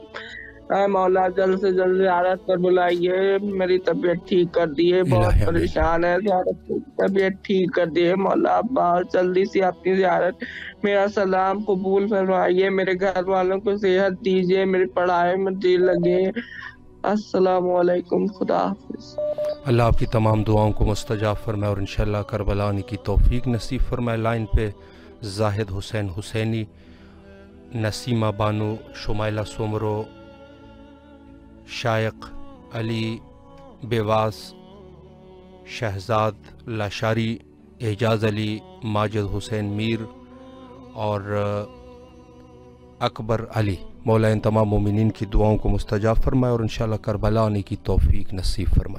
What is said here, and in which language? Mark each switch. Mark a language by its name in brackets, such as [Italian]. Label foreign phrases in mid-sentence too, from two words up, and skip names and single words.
[Urdu] اے مولا جلد سے جلد زیارت پر بلائیے، میری طبیعت ٹھیک کر دیے، بہت الہی آمین۔ پریشان ہے، زیارت طبیعت ٹھیک کر دیے مولا، بہت جلدی سے اپنی زیارت، میرا سلام قبول فرمائیے، میرے گھر والوں کو صحت دیجیے، میری پڑھائی میں دل لگے، [Arabic] السلام علیکم, [Urdu] خدا حافظ. اللہ آپ کی تمام دعاؤں کو مستجاب فرمائے اور ان شاء اللہ کربلا آنے کی توفیق نصیب فرمائے. لائن پہ زاہد حسین حسینی، نسیمہ بانو، شمائلہ سومرو، شایق علی بیواس، شہزاد لاشاری، اعجاز علی، ماجد حسین میر اور اکبر علی. مولا ان تمام مومنین کی دعاؤں کو مستجاب فرمائے اور ان شاء اللہ کربلا آنے کی توفیق نصیب فرمائے.